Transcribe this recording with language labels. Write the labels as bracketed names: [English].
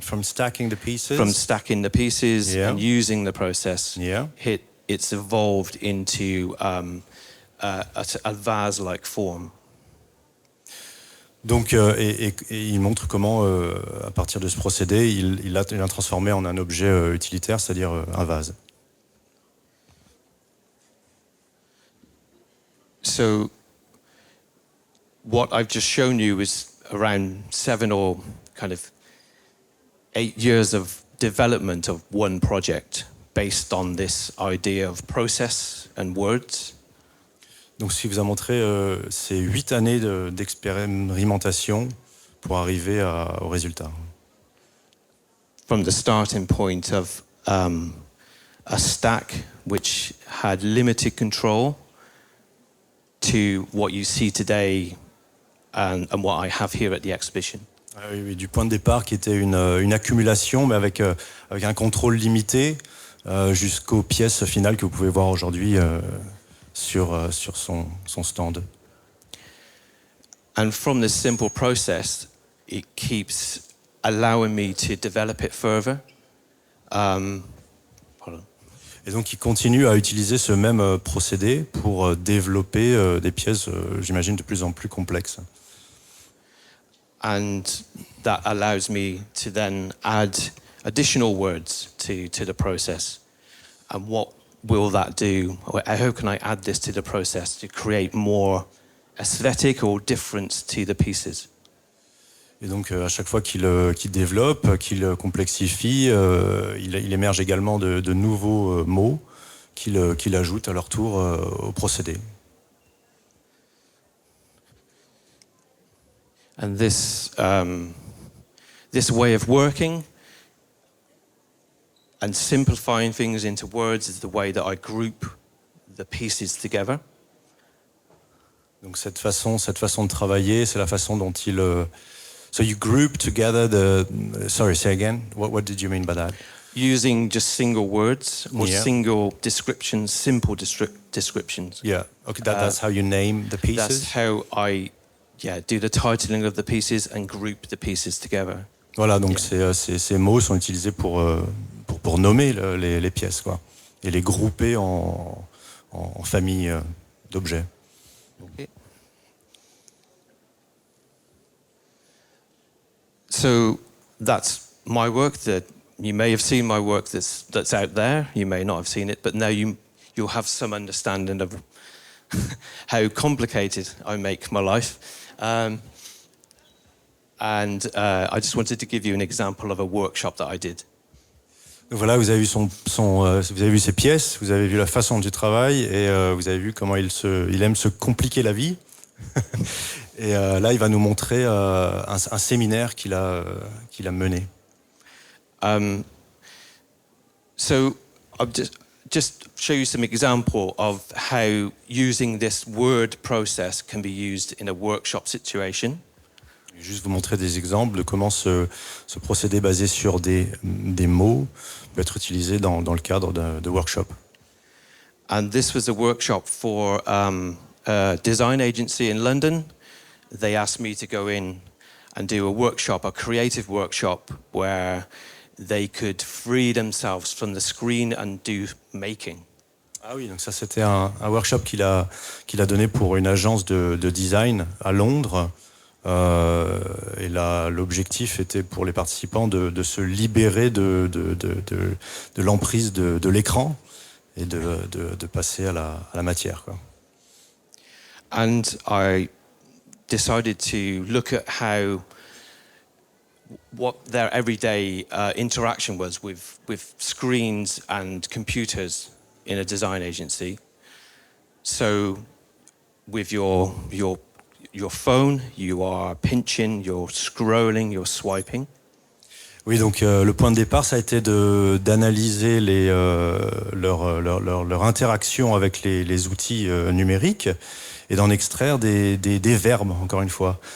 [English] From stacking the pieces? From stacking the pieces and using the process, Yeah. It's evolved into a vase-like form. [French] Donc, et il montre comment, à partir de ce procédé, il l'a transformé en un objet utilitaire, c'est-à-dire un vase. [English] So, what I've just shown you is around 7 or kind of 8 years of development of one project based on this idea of process and words. [French] Donc, ce qui vous a montré, c'est 8 années d'expérimentation pour arriver au résultat. [English] From the starting point of a stack which had limited control to what you see today and what I have here at the exhibition. [French] Oui, du point de départ qui était une accumulation, mais avec un contrôle limité, jusqu'aux pièces finales que vous pouvez voir aujourd'hui sur son stand. [English] And from this simple process, it keeps allowing me to develop it further. [French] Et donc, il continue à utiliser ce même procédé pour développer des pièces, j'imagine, de plus en plus complexes. [English] And that allows me to then add additional words to the process. And what will that do? How can I add this to the process to create more aesthetic or difference to the pieces? [French] Et donc, à chaque fois qu'il développe, qu'il complexifie, il émerge également de nouveaux mots qu'il ajoute à leur tour au procédé. [English] And this way of working and simplifying things into words is the way that I group the pieces together. [French] Donc, cette façon de travailler, c'est la façon dont il... [English] So you group together sorry, say again. What did you mean by that? Using just single words or single descriptions, simple descriptions. Yeah, okay, that's how you name the pieces? That's how I do the titling of the pieces and group the pieces together. [French] Voilà, donc ces mots sont utilisés pour nommer les pièces, quoi, et les grouper en famille d'objets. [English] Okay. So that's my work. That you may have seen my work that's out there. You may not have seen it, but now you'll have some understanding of how complicated I make my life. And I just wanted to give you an example of a workshop that I did. [French] Donc voilà, vous avez vu vous avez vu ses pièces, vous avez vu la façon dont il travaille, et vous avez vu comment il aime se compliquer la vie. Et là, il va nous montrer un séminaire qu'il a mené. [English] So I'll just show you some example of how using this word process can be used in a workshop situation. [French] Je vais juste vous montrer des exemples de comment ce procédé basé sur des mots peut être utilisé dans le cadre de workshop. [English] And this was a workshop for a a design agency in London. They asked me to go in and do a workshop, a creative workshop, where they could free themselves from the screen and do making. [French] Ah oui, donc ça c'était un workshop qu'il a donné pour une agence de design à Londres. Et là, l'objectif était pour les participants de se libérer de l'emprise de l'écran et de passer à la matière, quoi. [English] And I decided to look at what their everyday interaction was with screens and computers in a design agency. So with your phone, you are pinching, you're scrolling, you're swiping. [French] Oui, donc le point de départ, ça a été d'analyser leur interaction avec les outils numériques et d'en extraire des verbes, encore une fois.